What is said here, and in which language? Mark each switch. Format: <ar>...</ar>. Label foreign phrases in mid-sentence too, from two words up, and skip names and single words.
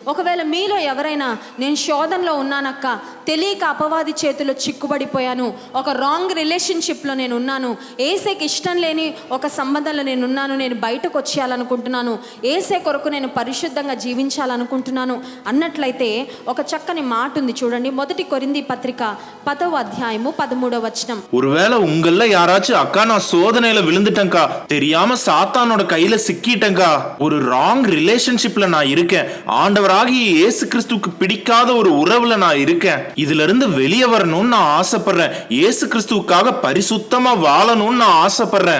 <te>ఒకవేళ మీలో ఎవరైనా నేను శోధనలో ఉన్నానక్క, తెలియక అపవాది చేతిలో చిక్కుబడిపోయాను, ఒక</te> <en>wrong relationship</en> <te>నేను ఉన్నాను, ఏసేకి ఇష్టం లేని ఒక సంబంధంలో నేను ఉన్నాను, నేను బయటకు వచ్చేయాలనుకుంటున్నాను, ఏసే కొరకు నేను పరిశుద్ధంగా జీవించాలనుకుంటున్నాను అన్నట్లయితే ఒక చక్కని మాట ఉంది చూడండి. 1 కొరింథీ పత్రిక 10వ అధ్యాయము 13వ వచనం.</te> <ta>ஒருவேளை உங்கள யாராச்சும் அக்கா நான் சோதனையில விழுந்துட்டேன்க்கா, தெரியாம சாத்தானோட கையில சிக்கிட்டேன்க்கா, ஒரு</ta> <en>wrong relationship</en> <ta>நான் இருக்கேன், ஆண்டவராகிய இயேசு கிறிஸ்துவுக்கு பிடிக்காத ஒரு உறவுல நான் இருக்கேன், இதுல இருந்து வெளியே வரணும்னு நான் ஆசைப்படுறேன், இயேசு கிறிஸ்துவுக்காக பரிசுத்தமா வாழணும்னு நான் ஆசைப்படுறேன்.</ta>